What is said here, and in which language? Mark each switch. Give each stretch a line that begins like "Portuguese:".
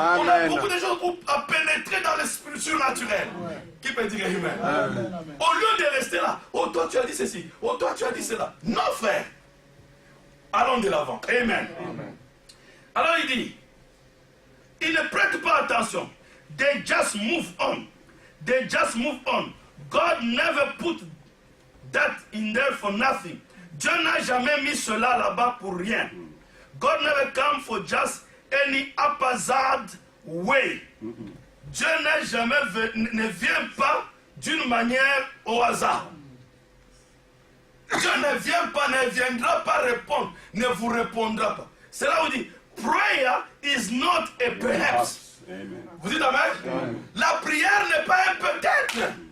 French: On a beaucoup de choses à pénétrer dans l'esprit surnaturel. Qui peut dire amen? Au lieu de rester là, oh toi tu as dit ceci, oh toi tu as dit cela. Non frère. Allons de l'avant. Amen. Alors il dit, il ne prête pas attention.
English: They just move on. They just move on. God never put that in there for nothing.
French: Dieu n'a jamais mis cela là-bas pour rien.
English: God never come for just any haphazard way.
French: Dieu ne vient pas d'une manière au hasard. Dieu ne viendra pas répondre, ne vous répondra pas. C'est là où il dit,
English: prayer is not a perhaps.
French: Vous dites amen? La prière n'est pas un peut-être.